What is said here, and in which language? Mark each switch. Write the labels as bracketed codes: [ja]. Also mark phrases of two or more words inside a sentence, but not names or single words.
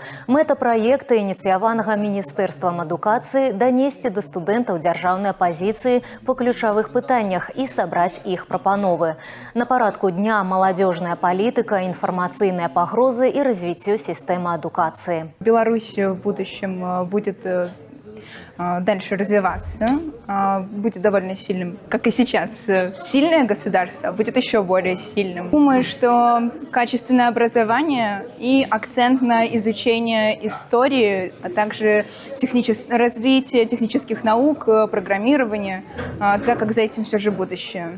[be] Мэта праекта, ініцыяванага Міністэрствам адукацыі, данесці да студэнтаў дзяржаўныя пазіцыі па ключавых пытаннях і сабраць іх прапановы. На парадку дня маладзёжная палітыка, інфармацыйныя пагрозы і развіццё сістэмы адукацыі. [ru] Беларусь в будущем будет дальше развиваться, будет довольно сильным, как и сейчас, сильное государство, будет еще более сильным. Думаю, что качественное образование и акцент на изучение истории, а также развитие технических наук, программирования, так как за этим все же будущее.